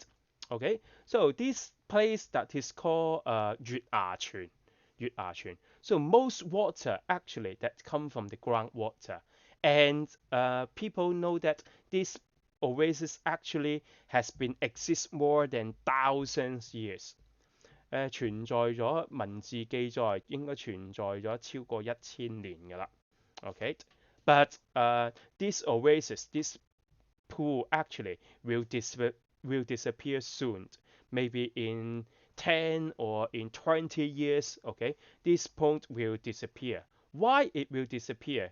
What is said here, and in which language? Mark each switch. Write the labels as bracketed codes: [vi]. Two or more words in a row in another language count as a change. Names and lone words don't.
[en] Okay, so this place that is called Yu'achun. Yu'achun. So most water actually that come from the groundwater, and people know that this oasis actually has been exist more than thousands years. [yue] 存在咗文字記載，應該存在咗超過1000年㗎啦。 [en] Okay, but this oasis, this pool actually will disappear soon, maybe in 10 or in 20 years. Okay, this pond will disappear. Why it will disappear?